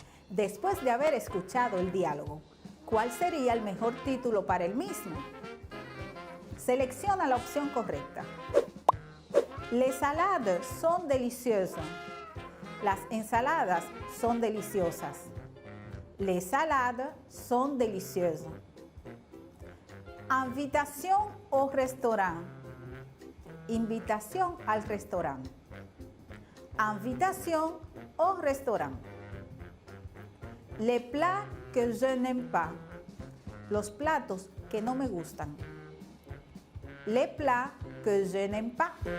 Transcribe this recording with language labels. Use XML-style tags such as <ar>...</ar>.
<es>Después de haber escuchado el diálogo, ¿cuál sería el mejor título para el mismo? Selecciona la opción correcta.</es> <fr>Les salades son délicieuses.</fr> <es>Las ensaladas son deliciosas.</es> <fr>Les salades sont délicieuses. Invitation au restaurant.</fr> <es>Invitación al restaurante.</es> <fr>Invitation au restaurant. Les plats que je n'aime pas.</fr> <es>Los platos que no me gustan.</es> <fr>Les plats que je n'aime pas.</fr>